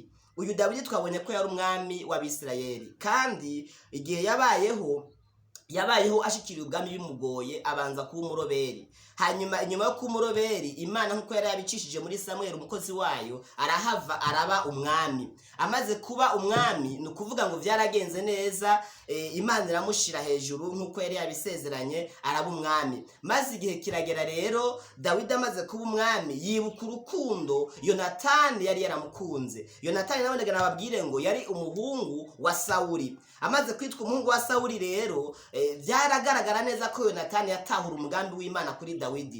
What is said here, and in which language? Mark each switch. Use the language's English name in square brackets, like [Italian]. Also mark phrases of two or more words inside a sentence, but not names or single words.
[Rundi] Uyu Dawidi twabonye ko yari umwami w'Abisirayeli, kandi igihe yabayeho ashikiriye ubwami bimugoye, abanza kuba umuroberi. Hanyuma inyuma yo kuba umuroberi, Imana nkuko yari yabicishije muri Samweli umukozi wayo, arahava araba umwami. Amaze kuba umwami, ni ukuvuga ngo vyaragenze neza, Imana iramushira hejuru nkuko yari yabisezeranye, araba umwami. Maze igihe kiragera rero, Dawidi amaze kuba umwami, yibuka urukundo Yonatani yari yaramukunze. Yonatani nabonaga nababwire ngo yari umuhungu wa Sawuli. Amaze kwitwa umuhungu wa Sawuli rero, byaragaragara neza ko Yonatani yatahura umugambi w'Imana kuri Dawidi.